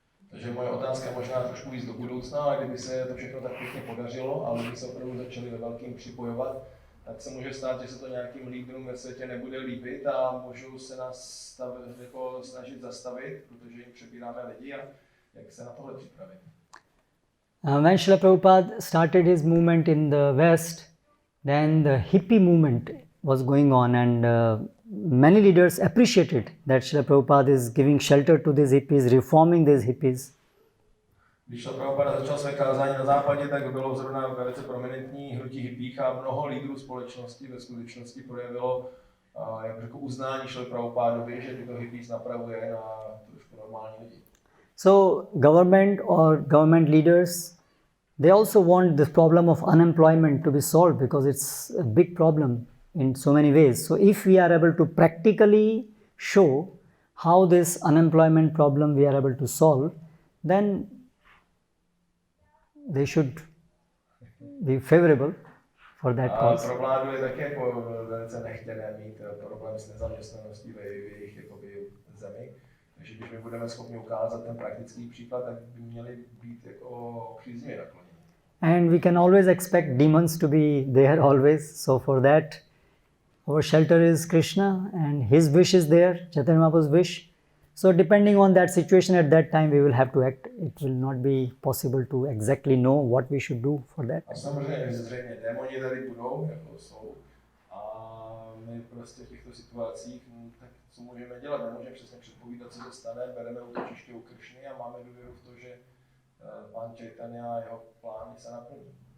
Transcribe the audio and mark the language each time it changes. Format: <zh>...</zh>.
<cs>Takže moje otázka je možná trošku víc do budoucna, ale kdyby se to všechno tak pěkně podařilo a lidi se opravdu začali ve velkým připojovat, tak se může stát, že se to nějakým lídrům ve světě nebude líbit a můžou se nás snažit zastavit, protože jim přebíráme lidi a jak se na tohle připravit.</cs> <en>When Srila Prabhupada started his movement in the West, then the hippie movement was going on, and many leaders appreciated that Srila Prabhupada is giving shelter to these hippies, reforming these hippies.</en> <cs>Když Srila Prabhupada začal své kázání na západě, tak bylo zrovna velice prominentní hnutí hippích a mnoho lídrů společnosti ve skutečnosti projevilo jak řekl, uznání Srila Prabhupadovi, že tyto hippies napravuje na trošku normální lidi.</cs> <en>So government or government leaders, they also want the problem of unemployment to be solved, because it's a big problem in so many ways. So if we are able to practically show how this unemployment problem we are able to solve, then they should be favorable for that cause.</en> <cs>Pro vládu je také jako velice nechtěné mít problém s nezaměstnaností v jejich jakoby zemi. Takže když my budeme schopni ukázat ten praktický příklad, tak by měli být jako příznivě nakloněni.</cs> <en>And we can always expect demons to be there always. So for that, our shelter is Krishna and his wish is there, Chaitanya Mahaprabhu's wish. So depending on that situation at that time, we will have to act. It will not be possible to exactly know what we should do for that.</en> <cs>A samozřejmě zřejmě démoni tady budou, jako jsou. A my prostě v těchto situacích, tak co můžeme dělat? Nemůžeme přesně předpovídat, co se stane, bereme útočiště u Kršny a máme důvěru v to, že pán Chaitanya a jeho plány se naplní.</cs>